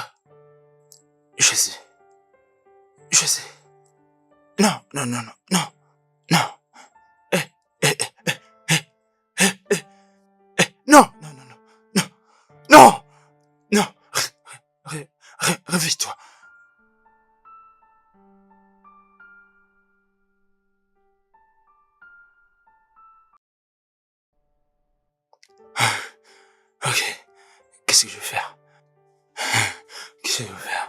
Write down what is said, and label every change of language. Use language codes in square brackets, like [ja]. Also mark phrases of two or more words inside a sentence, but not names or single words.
[fr] Je sais. Je sais. Non, non, non, non, non, non. Eh, eh, eh, eh, eh, eh, eh, eh. Non, non, non, non, non, non, non. Réveille-toi. Ok. Qu'est-ce que je vais faire? Qu'est-ce que je vais faire?